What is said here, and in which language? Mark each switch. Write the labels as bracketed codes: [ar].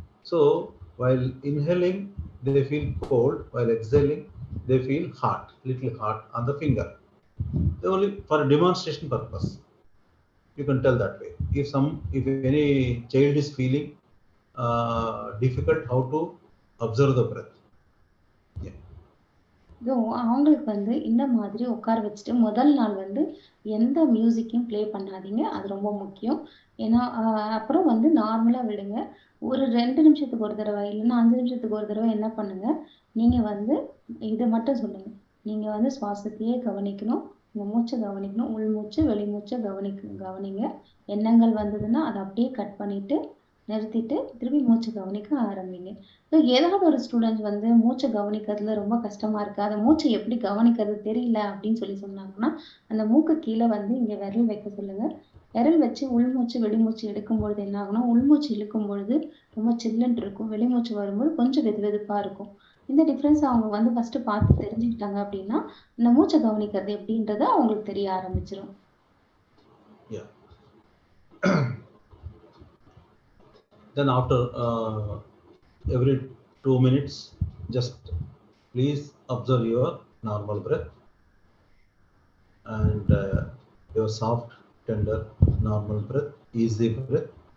[en] So while inhaling they feel cold, while exhaling they feel hot, little hot on the finger. Only for demonstration purpose you can tell that way. If any child is feeling difficult, how to observe the breath. Yeah. [ta] அவங்களுக்கு வந்து இந்த மாதிரி உட்கார வச்சுட்டு முதல் நாள் வந்து எந்த மியூசிக்கையும் ப்ளே பண்ணாதீங்க. அது ரொம்ப முக்கியம். ஏன்னா அப்புறம் வந்து நார்மலா விடுங்க. ஒரு 2 நிமிஷத்துக்கு ஒரு தடவை இல்லைன்னா 5 நிமிஷத்துக்கு ஒரு தடவை என்ன பண்ணுங்க, நீங்க வந்து இதை மட்டும் சொல்லுங்க. நீங்க வந்து சுவாசத்தையே கவனிக்கணும், உங்க மூச்சை கவனிக்கணும், உள்மூச்சு வெளிமூச்சை கவனிங்க. எண்ணங்கள் வந்ததுன்னா அதை அப்படியே கட் பண்ணிட்டு நிறுத்திட்டு திரும்பி மூச்சு கவனிக்க ஆரம்பிங்க. ஏதாவது ஒரு ஸ்டூடெண்ட் வந்து மூச்சை கவனிக்கிறதுல ரொம்ப கஷ்டமா இருக்கு, அதை மூச்சை எப்படி கவனிக்கிறது தெரியல அப்படின்னு சொன்னாங்கன்னா அந்த மூக்கு கீழே வந்து இங்க விரல் வைக்க சொல்லுங்க. விரல் வச்சு உள்மூச்சு வெளிமூச்சு எடுக்கும் பொழுது என்ன ஆகும்னா, உள்மூச்சு இழுக்கும் பொழுது ரொம்ப சில்லுன்னு இருக்கும், வெளிமூச்சு வரும்போது கொஞ்சம் வெதுவெதுப்பா இருக்கும். இந்த டிஃப்ரென்ஸ் அவங்க வந்து ஃபர்ஸ்ட் பார்த்து தெரிஞ்சுக்கிட்டாங்க அப்படின்னா இந்த மூச்சை கவனிக்கிறது எப்படின்றது அவங்களுக்கு தெரிய ஆரம்பிச்சிடும். [en] Then after every 2 minutes, just please observe your normal breath and your soft, tender, normal breath, easy breath.